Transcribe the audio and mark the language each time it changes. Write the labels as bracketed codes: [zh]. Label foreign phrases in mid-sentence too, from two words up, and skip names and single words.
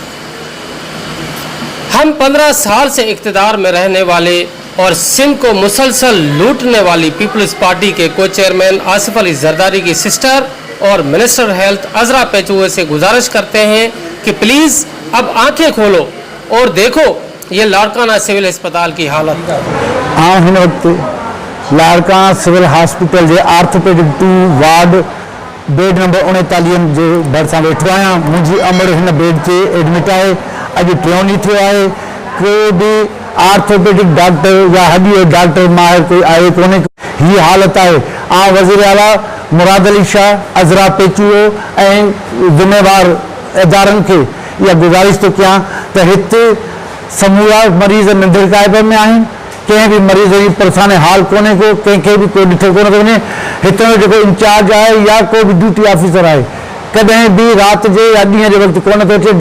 [ur] ہم 15 سال سے اقتدار میں رہنے والے اور سندھ کو مسلسل لوٹنے والی پیپلز پارٹی کے کو چیئرمین آصف علی زرداری کی سسٹر اور [en] minister health [ur] عذرا پیچوئے سے گزارش کرتے ہیں کہ پلیز اب آنکھیں کھولو اور دیکھو یہ لاڑکانہ سول اسپتال کی حالت. [sd] हिन वक्त लाड़काना [en] civil hospital [sd] के [en] orthopedic 2 ward bed number 39 [sd] जो भरिसां वेठो आहियां। मुंहिंजी अमर हिन बेड से एडमिट है। अॼु टियों ॾींहुं थियो आहे। कोई भी [en] orthopedic doctor [sd] या हड्डी डॉक्टर माहिर कोई आए कोन्हे। ही हालत है। वज़ीर आला मुराद अली शाह, अजरा पेचुओ ऐं ज़िम्मेवार इदारनि खे इहा गुज़ारिश थो कयां त हिते समूरा मरीज़ निंदर काइबे में आहिनि। कंहिं भी मरीज़ जी परेशानी हाल कोन्हे को, कंहिंखे भी कोई ॾिठो कोन थो वञे। हितां जो जेको इंचार्ज आहे या कोई भी [en] duty officer [sd] आहे कॾहिं भी रात जे या ॾींहं जे वक़्तु कोन थो अचे।